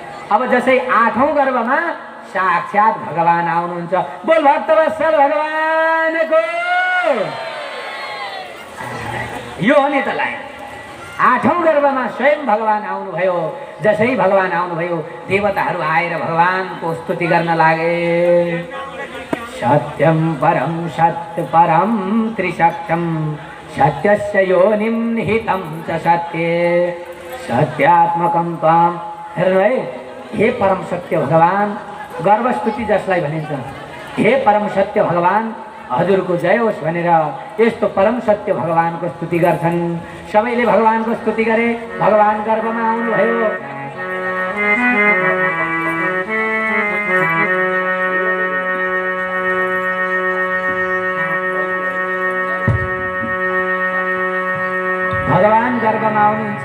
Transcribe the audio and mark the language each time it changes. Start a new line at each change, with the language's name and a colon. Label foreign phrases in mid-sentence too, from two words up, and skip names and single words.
Nepali: अब जसै 8औं गर्भमा साक्षात भगवान आउनुहुन्छ। बोल भक्तवत्सल भगवानको यो हो नि त लाइन। 8औं गर्भमा स्वयं भगवान आउनुभयो। जसै भगवान आउनुभयो देवताहरू आएर भगवानको स्तुति गर्न लागे।
Sanskrit: सत्यम परम सत्य परम त्रिसत्यम सत्यस्य योनिं निहितं च सत्ये सत्यात्मकं त्वाम।
Nepali: हेर्नु है, हे परम सत्य भगवान, गर्भस्तुति जसलाई भनिन्छ, हे परम सत्य भगवान हजुरको जय होस् भनेर यस्तो परम सत्य भगवानको स्तुति गर्छन्। सबैले भगवानको स्तुति गरे। भगवान गर्भमा आउनुभयो। भगवान गर्भमा आउनुहुन्छ।